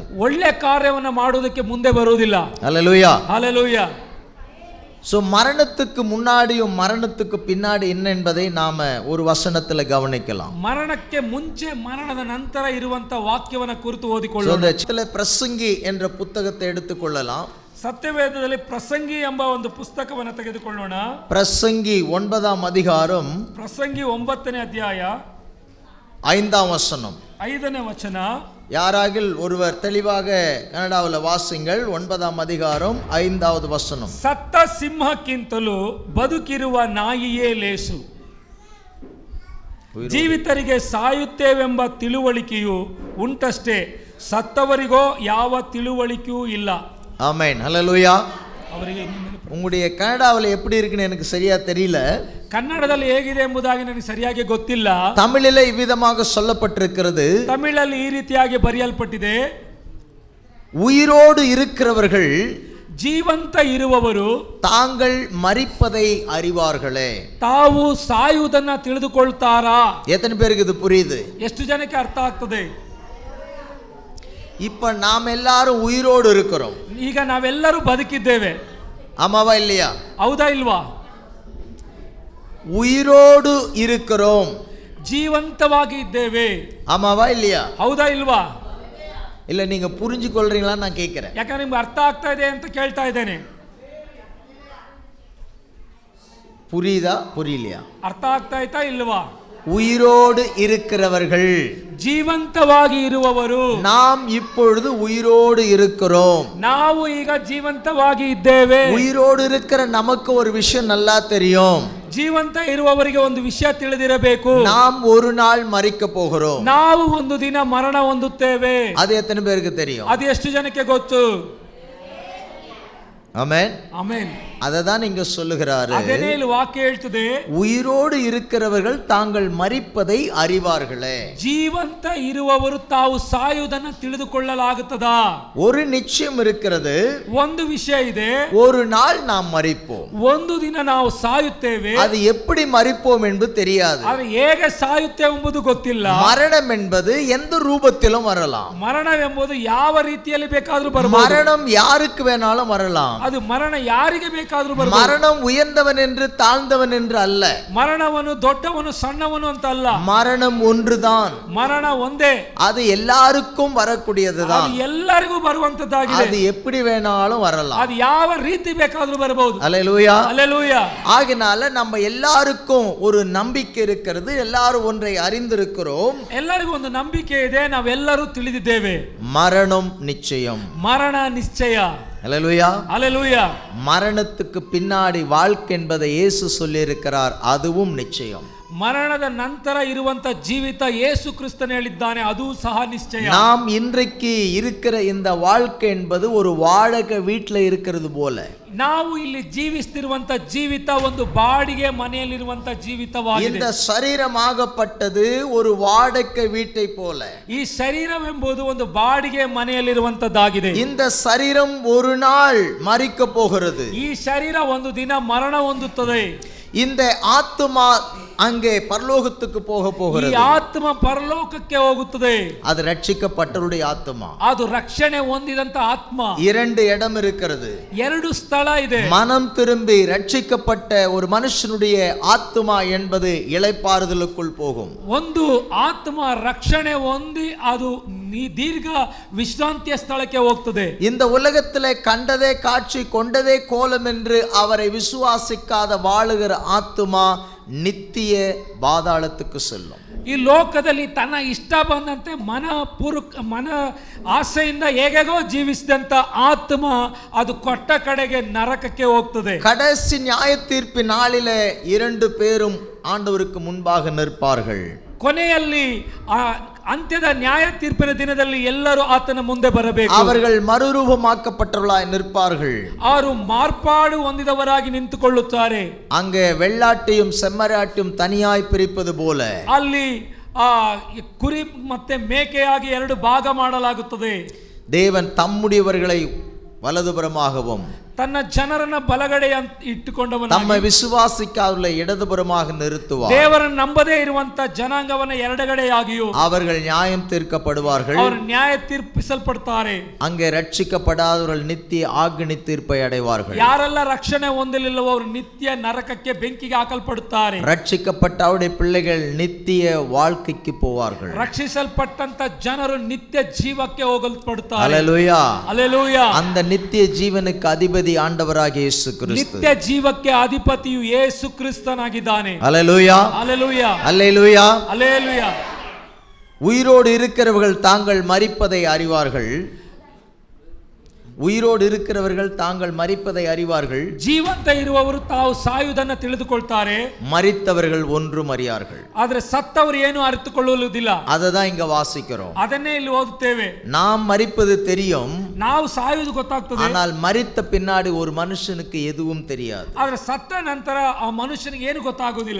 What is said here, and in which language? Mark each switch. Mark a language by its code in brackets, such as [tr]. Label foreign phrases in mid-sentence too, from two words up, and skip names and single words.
[kn] ಒಳ್ಳೆ ಕಾರ್ಯವನ್ನು ಮಾಡುವುದಕ್ಕೆ ಮುಂದೆ ಬರುವುದಿಲ್ಲ. [ta] ஹல்லேலூயா, ஹல்லேலூயா. சோ மரணத்துக்கு முன்னாடியும் மரணத்துக்கு பின்னாடி என்ன என்பதை நாம ஒரு வசனத்துல கவனிக்கலாம். [kn] ಮರಣಕ್ಕೆ ಮುಂಚೆ ಮರಣದ ನಂತರ ಇರುವಂತ ವಾಕ್ಯವನ್ನು ಕುರಿತು ಓದಿಕೊಳ್ಳೋಣ. [ta] பிரசங்கி என்ற புத்தகத்தை எடுத்துக்கொள்ளலாம். [kn] ಸತ್ಯವೇದದಲ್ಲಿ ಪ್ರಸಂಗಿ ಎಂಬ ಒಂದು ಪುಸ್ತಕವನ್ನು ತೆಗೆದುಕೊಳ್ಳೋಣ. [ta] பிரசங்கி 9ஆம் அதிகாரம், [kn] ಪ್ರಸಂಗಿ 9ನೇ ಅಧ್ಯಾಯ [ta] 5ஆம் வசனம். [kn] 5ನೇ ವಚನ. [ta] யாராகில் ஒருவர் தெளிவாக கன்னடாவில் வாசிங்கள். 9ஆம் அதிகாரம் 5வது வசனம். [kn] ಸತ್ತ ಸಿಂಹಕ್ಕಿಂತಲೂ ಬದುಕಿರುವ ನಾಯಿಯೇ ಲೇಸು, ಜೀವಿತರಿಗೆ ಸಾಯುತ್ತೇವೆಂಬ ತಿಳುವಳಿಕೆಯು ಉಂಟಷ್ಟೇ, ಸತ್ತವರಿಗೋ ಯಾವ ತಿಳುವಳಿಕೆಯೂ ಇಲ್ಲ. [ta] ஆமென், ஹல்லேலூயா. [kn] ಅವರಿಗೆ [ta] உங்களுடைய கன்னடாவில் எப்படி இருக்குன்னு எனக்கு சரியா தெரியல. [kn] ಕನ್ನಡದಲ್ಲಿ ಹೇಗಿದೆ ಎಂಬುದಾಗಿ ನನಗೆ ಸರಿಯಾಗಿ ಗೊತ್ತಿಲ್ಲ. [ta] தமிழிலே இவ்விதமாக சொல்லப்பட்டிருக்கிறது. [kn] ತಮಿಳಲ್ಲಿ ಈ ರೀತಿಯಾಗಿ ಬರೆಯಲ್ಪಟ್ಟಿದೆ, [ta] உயிரோடு இருக்கிறவர்கள், [kn] ಜೀವಂತ ಇರುವವರು [ta] தாங்கள் மரிப்பதை அறிவார்களே. [kn] ತಾವು ಸಾಯುವುದನ್ನ ತಿಳಿದುಕೊಳ್ತಾರಾ? [ta] எத்தனை பேருக்கு இது புரியுது? [kn] ಎಷ್ಟು ಜನಕ್ಕೆ ಅರ್ಥ ಆಗ್ತದೆ? [ta] இப்ப நாம் எல்லாரும் உயிரோடு இருக்கிறோம். [kn] ಈಗ ನಾವೆಲ್ಲರೂ ಬದುಕಿದ್ದೇವೆ, [ta] ஆமாவா இல்லையா? [kn] ಹೌದಾ ಇಲ್ವಾ? [ta] உயிரோடு இருக்கிறோம், [kn] ಜೀವಂತವಾಗಿ ಇದ್ದೇವೆ, [ta] ஆமாவா இல்லையா? [kn] ಹೌದಾ ಇಲ್ವಾ? [ta] இல்ல நீங்க புரிஞ்சு கொள்றீங்களா நான் கேட்கிறேன். [kn] ಯಾಕಂದ್ರೆ ನಿಮ್ಗೆ ಅರ್ಥ ಆಗ್ತಾ ಇದೆ ಅಂತ ಕೇಳ್ತಾ ಇದ್ದೇನೆ. [ta] புரியுதா புரியலையா? [kn] ಅರ್ಥ ಆಗ್ತಾ ಆಯ್ತಾ ಇಲ್ವಾ? [ta] உயிரோடு இருக்கிறவர்கள், [kn] ಜೀವಂತವಾಗಿ ಇರುವವರು, [ta] நாம் இப்பொழுது உயிரோடு இருக்கிறோம். [kn] ನಾವು ಈಗ ಜೀವಂತವಾಗಿ ಇದ್ದೇವೆ. [ta] உயிரோடு இருக்கிற நமக்கு ஒரு விஷயம் நல்லா தெரியும். [kn] ಜೀವಂತ ಇರುವವರಿಗೆ ಒಂದು ವಿಷಯ ತಿಳಿದಿರಬೇಕು, [ta] நாம் ஒரு நாள் மரிக்க போகிறோம். [kn] ನಾವು ಒಂದು ದಿನ ಮರಣ ಹೊಂದುತ್ತೇವೆ. [ta] அது எத்தனை பேருக்கு தெரியும்? [kn] ಅದು ಎಷ್ಟು ಜನಕ್ಕೆ ಗೊತ್ತು? [ta] ஆமென், [kn] ಆಮೆನ್. [ta] அததான் இங்க சொல்லுகிறாரு. [kn] ಅದನ್ನೇ ಇಲ್ಲಿ ವಾಕ್ಯ ಹೇಳ್ತದೆ, [ta] உயிரோடு இருக்கிறவர்கள் தாங்கள் மரிப்பதை அறிவார்களே. [kn] ಜೀವಂತ ಇರುವವರು ತಾವು ಸಾಯುವುದನ್ನು ತಿಳಿದುಕೊಳ್ಳಲಾಗುತ್ತದಾ? [ta] ஒரு நிச்சயம் இருக்கிறது, [kn] ಒಂದು ವಿಷಯ ಇದೆ, [ta] ஒரு நாள் நாம் மரிப்போம். [kn] ಒಂದು ದಿನ ನಾವು ಸಾಯುತ್ತೇವೆ. [ta] அது எப்படி மரிப்போம் என்பது தெரியாது. [kn] ಆದರೆ ಹೇಗೆ ಸಾಯುತ್ತೇವೆ ಎಂಬುದು ಗೊತ್ತಿಲ್ಲ. [ta] மரணம் என்பது எந்த ரூபத்திலும் வரலாம். [kn] ಮರಣವೆಂಬುದು ಯಾವ ರೀತಿಯಲ್ಲಿ ಬೇಕಾದರೂ ಬರಬಹುದು. [ta] மரணம் யாருக்கு வேணாலும் வரலாம். [kn] ಅದು ಮರಣ ಯಾರಿಗೆ ಬೇಕಾದರೂ ಬರಬಹುದು. [ta] மரணம் உயர்ந்தவன் என்று தாழ்ந்தவன் என்று அல்ல. [kn] ಮರಣವನು ದೊಡ್ಡವನು ಸಣ್ಣವನು ಅಂತ ಅಲ್ಲ. [ta] மரணம் ஒன்றுதான். [kn] ಮರಣ ಒಂದೇ. [ta] அது எல்லாருக்கும் வரக்கூடியதுதான். [kn] ಅದು ಎಲ್ಲರಿಗೂ ಬರುವಂತದ್ದಾಗಿದೆ. [ta] அது எப்படி வேணாலும் வரலாம். [kn] ಅದು ಯಾವ ರೀತಿ ಬೇಕಾದರೂ ಬರಬಹುದು. [ta] அல்லேலூயா, அல்லேலூயா. ஆகினால நம்ம எல்லாருக்கும் ஒரு நம்பிக்கை இருக்கிறது. எல்லாரும் ஒன்றை அறிந்திருக்கிறோம், [kn] ಎಲ್ಲರಿಗೂ ಒಂದು ನಂಬಿಕೆ ಇದೆ, ನಾವೆಲ್ಲರೂ ತಿಳಿದಿದ್ದೇವೆ, [ta] மரணம் நிச்சயம். [kn] ಮರಣ ನಿಶ್ಚಯ. [ta] அல்லேலூயா, அல்லேலூயா. மரணத்துக்கு பின்னாடி வாழ்க்கை என்பதை இயேசு சொல்லி இருக்கிறார், அதுவும் நிச்சயம். [kn] ಮರಣದ ನಂತರ ಇರುವಂತ ಜೀವಿತ ಯೇಸು ಕ್ರಿಸ್ತನು ಹೇಳಿದ್ದಾನೆ, ಅದು ಸಹ ನಿಶ್ಚಯ. [ta] நாம் இன்றைக்கு இருக்கிற இந்த வாழ்க்கை என்பது ஒரு வாடகை வீட்டில் இருக்கிறது போல. [kn] ನಾವು ಇಲ್ಲಿ ಜೀವಿಸ್ತಿರುವಂತ ಜೀವಿತ ಒಂದು ಬಾಡಿಗೆ ಮನೆಯಲ್ಲಿರುವಂತ ಜೀವಿತವಾಗಿದೆ. [ta] இந்த சரீரமாகப்பட்டது ஒரு வாடகை வீட்டை போல. [kn] ಈ ಶರೀರವೆಂಬುದು ಒಂದು ಬಾಡಿಗೆ ಮನೆಯಲ್ಲಿರುವಂತದ್ದಾಗಿದೆ. [ta] இந்த சரீரம் ஒரு நாள் மரிக்க போகிறது. [kn] ಈ ಶರೀರ ಒಂದು ದಿನ ಮರಣ ಹೊಂದುತ್ತದೆ. [ta] இந்த ஆத்துமா அங்கே பரலோகத்துக்கு போக [kn] ಈ [ta] போகிறது. [kn] ಆತ್ಮ ಪರಲೋಕಕ್ಕೆ ಹೋಗುತ್ತದೆ. [ta] அது ரட்சிக்கப்பட்டவருடைய ஆத்துமா. [kn] ಅದು ರಕ್ಷಣೆ ಹೊಂದಿದಂತ ಆತ್ಮ. [ta] இரண்டு இடம் இருக்கிறது. [kn] ಎರಡು ಸ್ಥಳ ಇದೆ. [ta] மனம் திரும்பி ரட்சிக்கப்பட்ட ஒரு மனுஷனுடைய ஆத்துமா என்பது இளைப்பாறுதலுக்குள் போகும். [kn] ಒಂದು ಆತ್ಮ ರಕ್ಷಣೆ ಹೊಂದಿ ಅದು ದೀರ್ಘ ವಿಶ್ರಾಂತಿಯ ಸ್ಥಳಕ್ಕೆ ಹೋಗ್ತದೆ. [ta] இந்த உலகத்திலே கண்டதே காட்சி கொண்டதே கோலம் என்று அவரை விசுவாசிக்காத வாழுகிற ஆத்துமா நித்திய பாதாளத்துக்கு செல்லும். [kn] ಈ ಲೋಕದಲ್ಲಿ ತನ್ನ ಇಷ್ಟ ಬಂದಂತೆ ಮನ ಆಸೆಯಿಂದ ಹೇಗೋ ಜೀವಿಸಿದಂತ ಆತ್ಮ ಅದು ಕೊಟ್ಟ ಕಡೆಗೆ ನರಕಕ್ಕೆ ಹೋಗ್ತದೆ. [ta] கடைசி நியாய தீர்ப்பு நாளிலே 2 பேரும் ஆண்டவருக்கு முன்பாக நிற்பார்கள். [kn] ಕೊನೆಯಲ್ಲಿ ಅಂತ್ಯದ ನ್ಯಾಯ ತೀರ್ಪಿನ ದಿನದಲ್ಲಿ ಎಲ್ಲರೂ ಆತನ ಮುಂದೆ ಬರಬೇಕು. [ta] அவர்கள் மறுரூபமாக்கப்பட்டவர்களாய் நிற்பார்கள். [kn] ಅವರು ಮಾರ್ಪಾಡು ಹೊಂದಿದವರಾಗಿ ನಿಂತುಕೊಳ್ಳುತ್ತಾರೆ. [ta] அங்கே வெள்ளாட்டையும் செம்மறியாட்டையும் தனியாய் பிரிப்பது போல [kn] ಅಲ್ಲಿ ಕುರಿ ಮತ್ತೆ ಮೇಕೆಯಾಗಿ 2 ಭಾಗ ಮಾಡಲಾಗುತ್ತದೆ. [ta] தேவன் தம்முடையவர்களை வலதுபுறமாகவும் [kn] ತನ್ನ ಜನರನ್ನ ಬಲಗಡೆ ಇಟ್ಟುಕೊಂಡವನು, ತಮ್ಮ ವಿಶ್ವಾಸಿಕಾರರ [ta] இடதுபுறமாக நிறுத்துவார். [kn] ದೇವರನ್ನು ನಂಬದೇ ಇರುವಂತ ಜನಾಂಗವನ್ನ ಎಡಗಡೆಯಾಗಿಯೂ [ta] அவர்கள் நியாயம் தீர்க்கப்படுவார்கள். [kn] ಅವರು ನ್ಯಾಯ ತೀರ್ಪಿಸಲ್ಪಡ್ತಾರೆ. [ta] அங்கே ரட்சிக்கப்படாதவர்கள் நித்திய ஆக்கினி தீர்ப்பை அடைவார்கள். [kn] ಯಾರೆಲ್ಲ ರಕ್ಷಣೆ ಹೊಂದಲಿಲ್ಲವೋ ಅವರು ನಿತ್ಯ ನರಕಕ್ಕೆ ಬೆಂಕಿಗೆ ಹಾಕಲ್ಪಡುತ್ತಾರೆ. [ta] ரட்சிக்கப்பட்ட அவருடைய பிள்ளைகள் நித்திய வாழ்க்கைக்கு போவார்கள். [kn] ರಕ್ಷಿಸಲ್ಪಟ್ಟಂತ ಜನರು ನಿತ್ಯ ಜೀವಕ್ಕೆ ಹೋಗಲ್ಪಡುತ್ತಾರೆ. [ta] அல்லேலூயா, அல்லேலூயா. அந்த நித்திய ஜீவனுக்கு அதிபதி ஆண்டவராகிய இயேசு கிறிஸ்து. ನಿತ್ಯ ಜೀವಕ್ಕೆ ಅಧಿಪತಿಯು ಯೇಸು ಕ್ರಿಸ್ತನಾಗಿದ್ದಾನೆ. அல்லேலூயா, அல்லேலூயா, அல்லேலூயா. அல்லேலூயா. உயிரோடு இருக்கிறவர்கள் தாங்கள் மரிப்பதை அறிவார்கள். உயிரோடு இருக்கிறவர்கள் தாங்கள் மரிப்பதை அறிவார்கள். [kn] ಜೀವಂತ ಇರುವವರು ತಾವು ಸಾಯುವುದನ್ನು ತಿಳಿದುಕೊಳ್ತಾರೆ. [ta] மரித்தவர்கள் ஒன்றும் அறியார்கள். [kn] ಆದರೆ ಸತ್ತವರು ಏನು ಅರಿತುಕೊಳ್ಳುವುದಿಲ್ಲ. [ta] ಅದதான் இங்க வாசிக்கிறோம். [kn] ಅದನ್ನೇ ಇಲ್ಲಿ ಓದುತ್ತೇವೆ. [ta] நாம் மரிப்பது தெரியும், [kn] ನಾವು ಸಾಯುವುದು ಗೊತ್ತಾಗ್ತದೆ. [ta] ஆனால் மரித்த பின்னாடி ஒரு மனுஷனுக்கு எதுவும் தெரியாது. [kn] ಆದರೆ ಸತ್ತ ನಂತರ ಆ ಮನುಷ್ಯನಿಗೆ ಏನು ಗೊತ್ತಾಗುವುದಿಲ್ಲ.